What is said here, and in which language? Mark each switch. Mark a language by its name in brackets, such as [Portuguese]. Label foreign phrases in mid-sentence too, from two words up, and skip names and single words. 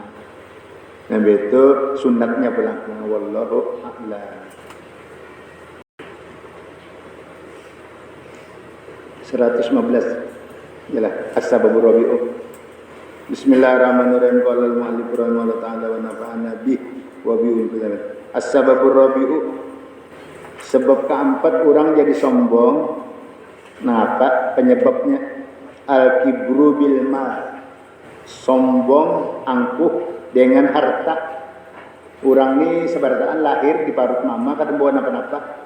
[Banjar] Nah, itu sunatnya pulang. [Arabic] والله أعلم. 115 yalah السبب الرابع. بسم الله الرحمن الرحيم. قال المؤلف رحمه الله تعالى ونفعنا به وبه السبب الرابع. [Indonesian] Sebab keempat orang jadi sombong. Nah, apa penyebabnya? [Arabic] الكبر بالمال. [Indonesian] Sombong angkuh dengan harta. [Banjar] Orang ini sebarang lahir di parut mama kada bawa napa-napa.